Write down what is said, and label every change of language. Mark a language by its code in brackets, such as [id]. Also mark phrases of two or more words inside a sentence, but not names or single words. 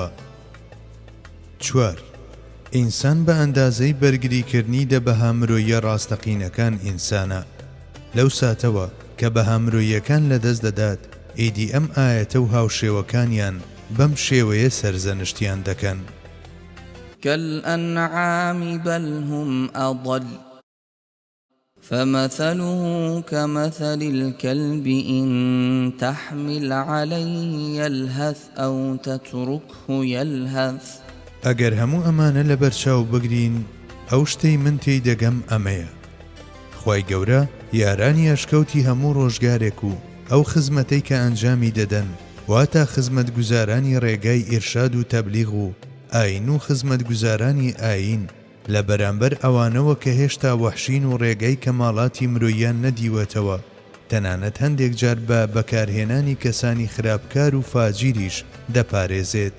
[ckb] 4. ئینسان بە ئەندازەی بەرگریکردنی دە بەهامرۆیە ڕاستەقینەکان ئینسانە. لەو ساتەوە کە بەهامرۆیەکان لەدەست دەدات ئیدی ئەم ئاەتە و هاوشێوەکانیان بەم شێوەیە سەرزەنشتیان دەکەن. [ar] كالأنعام بل هم أضل فمثله كمثل الكلب إن تحمل عليه يلهث أو تتركه يلهث. [ckb] ئەگەر هەموو ئەمانە لە بەرچاو بگرین ئەو شتەی من تێی دەگەم ئەمەیە. خوای گەورە یارانی ئەشکەوتی هەموو ڕۆژگارێک و ئەو خزمەتەی کە ئەنجامی دەدەن واتە خزمەتگوزارانی ڕێگای ئیرشاد و تەبلیغ و ئاین و خزمەتگوزارانی ئاین لە بەرامبەر ئەوانەوە کە هێشتا وەحشین و ڕێگەی کەماڵاتی مرۆییان نەدیوەتەوە، تەنانەت هەندێک جار بە بەکارهێنانی کەسانی خراپکار و فاجیریش دەپارێزێت.